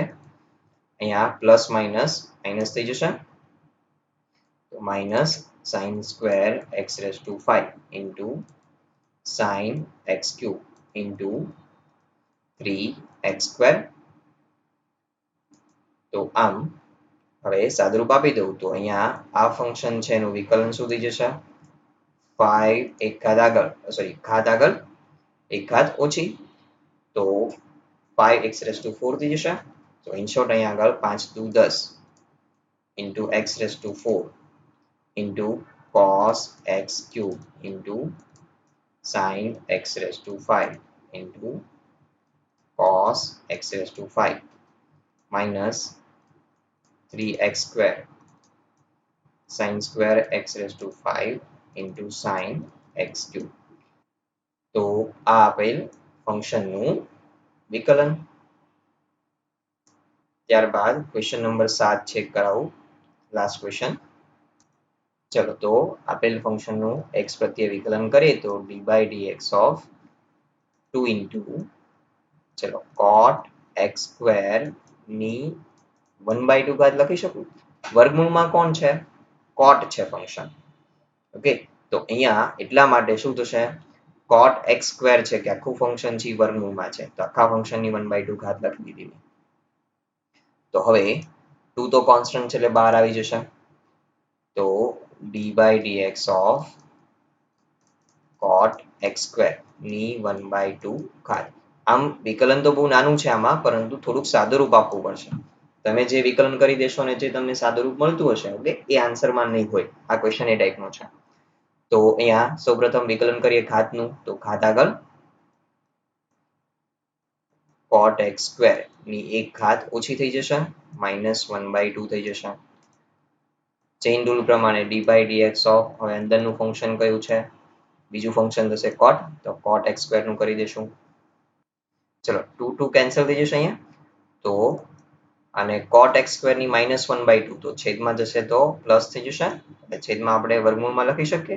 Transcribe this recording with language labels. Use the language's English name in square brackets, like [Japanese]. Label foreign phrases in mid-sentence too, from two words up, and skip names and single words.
[English] અહીંયા plus minus minus [Gujarati] થઈ જશે તો [English] માઇનસ sin square x raised to 5 into sin x cube into 3x square. [Gujarati] તો આમ હવે સાદુરૂપ આપી દઉં તો અહીંયા આ ફંક્શન છે એનું વિકલન શું થઈ જશે? 5 એક ઘાત આગળ સોરી ઘાત આગળ એક ઘાત ઓછી તો 5x [English] raised to [Gujarati] 4 થઈ જશે. [English] તો in short [Gujarati] અહીંયા આગળ [English] 5 દુ 10 into x raised to 4 into cos x cube into sin x raised to 5 into cos x raised to 5 minus 3x square sin square x raised to 5 into sin x cube. [Gujarati] તો આ આપેલ ફંક્શનનું વિકલન. ત્યારબાદ [English] question number [Gujarati] 7 ચેક કરાવું, [English] last question. [Gujarati] ચલો તો આપેલ ફંક્શનનું x પ્રત્યે વિકલન કરીએ તો [English] d by dx of 2 into [Gujarati] ચલો [English] cot x square [Gujarati] ની 1/2 ઘાત લખી શકું. વર્ગમૂળમાં કોણ છે? cot છે ફંક્શન. ઓકે, તો અહીંયા એટલા માટે શું થશે? [English] cot x square [Gujarati] છે કે આખું ફંક્શન છે વર્ગમૂળમાં છે, તો આખા ફંક્શનની 1/2 ઘાત લખી દીધી. તો હવે 2 તો કોન્સ્ટન્ટ છે એટલે બહાર આવી જશે. તો [English] d by dx of cot x square [Gujarati] ની 1/2 ઘાત. આમ વિકલન તો બહુ નાનું છે આમાં, પરંતુ થોડુંક સાદુરૂપ આપવું પડશે. તમે જે વિકલન કરી દેશો ને જે તમને સાદુરૂપ મળતું હશે, ઓકે, એ આન્સરમાં નહીં હોય. આ ક્વેશ્ચન એ ટાઈપનો છે. તો અહીંયા સૌપ્રથમ વિકલન કરીએ ઘાતનું, તો ઘાત આગળ [English] cot x square [Gujarati] ની એક ઘાત ઓછી થઈ જશે, -1/2 થઈ જશે. [English] chain rule [Gujarati] પ્રમાણે [English] d by dx of, [Gujarati] હવે અંદરનું ફંક્શન કયું છે? બીજું ફંક્શન થશે cot, તો [English] cot x square [Gujarati] નું કરી દેશું. ચલો 2 કેન્સલ થઈ જશે અહીંયા. તો અને [English] cot x square [Gujarati] ની -1/2 તો છેદમાં જશે તો પ્લસ થઈ જશે, એટલે છેદમાં આપણે વર્ગમૂળમાં લખી શકીએ.